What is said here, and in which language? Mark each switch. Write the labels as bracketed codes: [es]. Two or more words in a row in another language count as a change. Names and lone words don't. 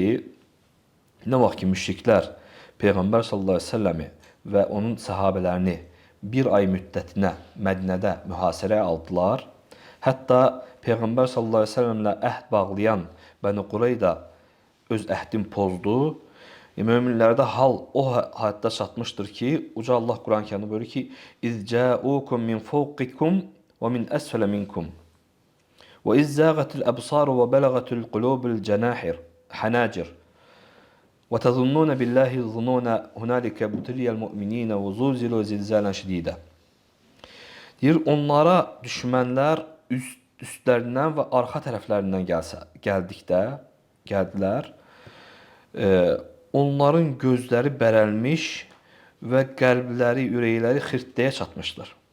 [az] Nə vaxt ki, müşriklər Peyğəmbər sallallahu əleyhi və səlləmi və onun səhabələrini bir ay müddətinə Mədinədə mühasirəyə aldılar. Hətta Peyğəmbər sallallahu əleyhi və səlləmlə əhd bağlayan Bəni Qureyda öz əhdini pozdu. Möminlərdə hal o həddə çatmışdır ki, Uca Allah Quran-Kərimdə buyurur ki: [ar] "إذ جاءوكم من فوقكم ومن أسفل منكم وإذ زاغت الأبصار وبلغت القلوب الجناحر حناجر وتظنون بالله الظنون هنالك ابتلي المؤمنين وزلزلوا زلزالا şedida. [az] Deyir, onlara düşmənlər üstlərindən və arxa tərəflərindən gəldilər. Onların gözləri bərəlmiş və qəlbləri, ürəkləri xirtdəyə çatmışdır.